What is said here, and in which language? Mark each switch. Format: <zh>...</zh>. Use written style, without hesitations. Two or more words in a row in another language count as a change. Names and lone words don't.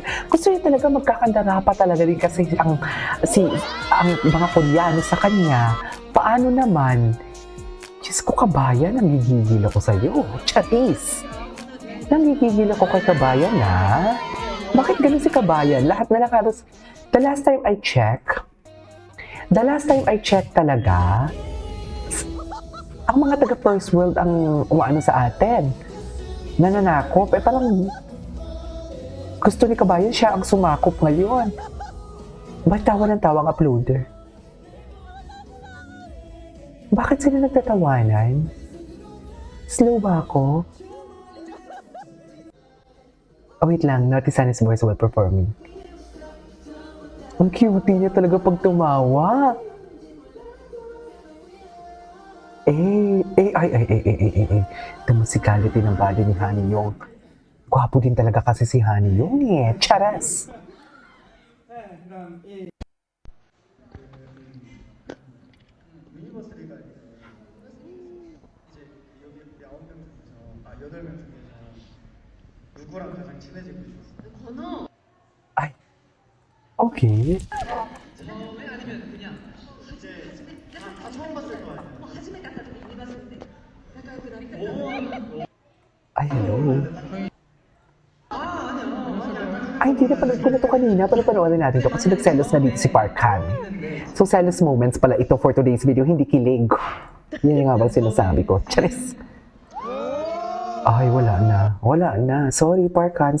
<tl>Gusto niya talaga magkakandara pa talaga din kasi ang mga Koreano sa kanya. Paano naman? Diyos ko, kabayan, nanggigigil ako sa'yo. Charis. Nanggigigil ako kay kabayan, ha? Bakit ganun si kabayan? Lahat na lang halos.</tl> <en>The last time I check</en> <tl>talaga, ang mga taga</tl> <en>first world</en> <tl>ang umaano sa atin. Nananakop. Parang gusto ni kabayan siya ang sumakop ngayon. Ba't tawa ng tawa ang uploader? Bakit sila nagtatawanan? Slow ba ako? Wait lang.</tl> <en>Notice Sunny's voice while performing.</en> <tl>Ang cute niya talaga pag tumawa.</tl> <en>The musicality</en> <tl>ng body ni Honey Yong. Gwapo din talaga kasi si Honey Yong eh. Charas!</tl> <ko>유니버스리가 이제 여기 우리 9명 중에서 8명 중에서 누구랑 가장 친해지고 싶었어?</ko> <tl>Ay, okay.</tl> <ko>처음에 아니면 그냥 이제 다 처음 봤을 거 아니야?</ko> <tl>Ay, hello. Ay, hindi na panood ko na ito kanina. Panoorin natin ito kasi nagselos na dito si Park Han. So, selos moments pala ito</tl> <en>for today's video,</en> <tl>hindi kilig. Yan nga ba sinasabi ko? Charis! Ay, wala na. Sorry, Park Han.</tl>